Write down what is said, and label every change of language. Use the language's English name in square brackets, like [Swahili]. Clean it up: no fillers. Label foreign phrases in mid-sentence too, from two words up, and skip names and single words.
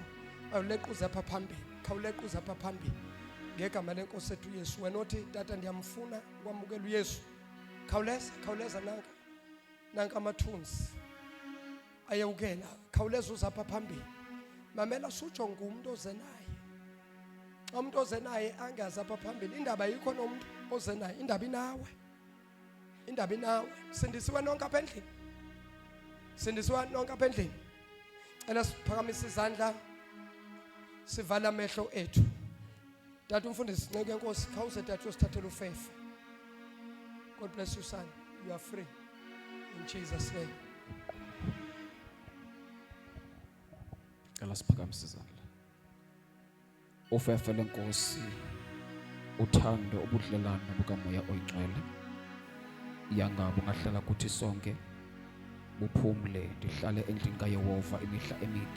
[Xhosa] Awulequze apha phambili. Khawulequze apha phambili. Ngegama lenkosi ethu uYesu. Wena othi tata ndiyamfuna ukwamukela uYesu. Khawuleza nanka amathunzi. Ayewukela. Khawuleza uza apha phambili. Mamela sutsho ngumuntu oze naye. Umuntu oze naye angazi apha phambili. Indaba yikho nomuntu oze naye. Indaba inawe. Indaba inawe. Sindisiwe nonke apha endlini. Sindisiwe nonke apha endlini. Ela siphakamise izandla. Sivala amehlo ethu. Tata umfundisi sinceke inkosi khawuse tata usithathele ufefe. [English] God bless you son. You are free. In Jesus name. [Xhosa] Cela siphakamise izandla. Ufefe lenkosi, uthando, ubudlelwano bukamoya oyingcwele. Yangabo ngahlala kuthi sonke buphumle ndihlale endlini kaYehova imihla emide.